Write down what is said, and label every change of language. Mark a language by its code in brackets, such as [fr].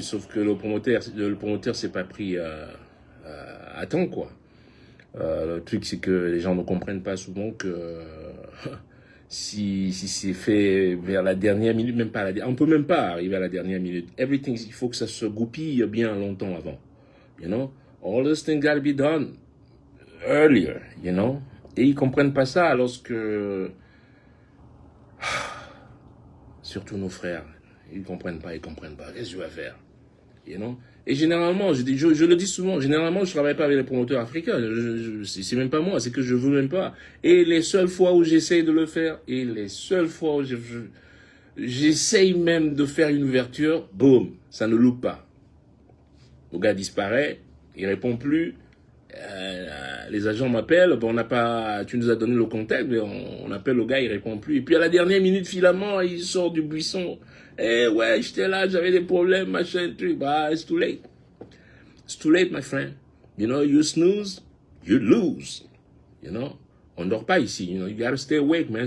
[fr] Sauf que le promoteur s'est pas pris à temps, quoi. Le truc, c'est que les gens ne comprennent pas souvent que si c'est fait vers la dernière minute, même pas on peut même pas arriver à la dernière minute. Everything, il faut que ça se goupille bien longtemps avant. [en] You know? All those things gotta be done earlier, you know? [fr] Et ils comprennent pas ça lorsque... Surtout nos frères. Ils comprennent pas. Qu'est-ce que je vais faire? [en] You know? [fr] Et généralement, je le dis souvent, généralement, je travaille pas avec les promoteurs africains. C'est même pas moi, c'est que je veux même pas. Et les seules fois où j'essaye de le faire, et les seules fois où j'essaye même de faire une ouverture, boum, ça ne loupe pas. Le gars disparaît, il répond plus. Les agents m'appellent, bon, tu nous as donné le contact, mais on appelle le gars, il répond plus. Et puis à la dernière minute, finalement, il sort du buisson. Ouais, j'étais là, j'avais des problèmes, machin, truc. [en] Bah, it's too late. It's too late, my friend. You know, you snooze, you lose. You know, [fr] on dort pas ici. [en] You know, you gotta stay awake, man.